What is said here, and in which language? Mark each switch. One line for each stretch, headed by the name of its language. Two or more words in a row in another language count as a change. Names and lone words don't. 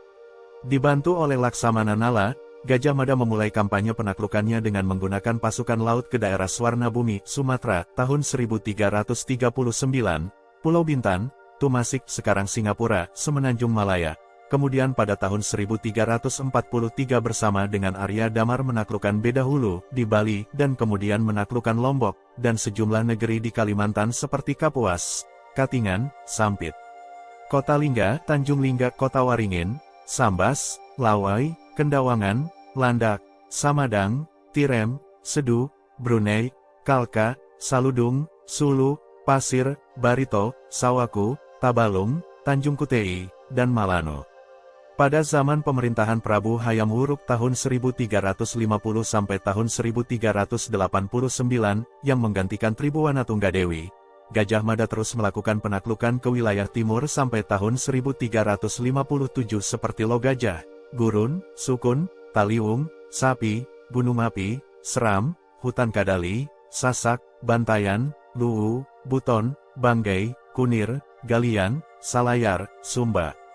Indonesian: Dibantu oleh Laksamana Nala, Gajah Mada memulai kampanye penaklukannya dengan menggunakan pasukan laut ke daerah Swarnabumi, Sumatera, tahun 1339, Pulau Bintan, Tumasik sekarang Singapura, Semenanjung Malaya. Kemudian pada tahun 1343 bersama dengan Arya Damar menaklukkan Bedahulu di Bali dan kemudian menaklukkan Lombok dan sejumlah negeri di Kalimantan seperti Kapuas, Katingan, Sampit, Kota Lingga, Tanjung Lingga, Kota Waringin, Sambas, Lawai, Kendawangan, Landak, Samadang, Tirem, Sedu, Brunei, Kalka, Saludung, Sulu, Pasir, Barito, Sawaku, Tabalung, Tanjung Kutei, dan Malano. Pada zaman pemerintahan Prabu Hayam Wuruk tahun 1350 sampai tahun 1389, yang menggantikan Tribuana Tunggadewi, Gajah Mada terus melakukan penaklukan ke wilayah timur sampai tahun 1357 seperti Logajah, Gurun, Sukun, Taliwung, Sapi, Gunung Api, Seram, Hutan Kadali, Sasak, Bantayan, Luwu, buton, banggai, kunir, galian, salayar, sumba.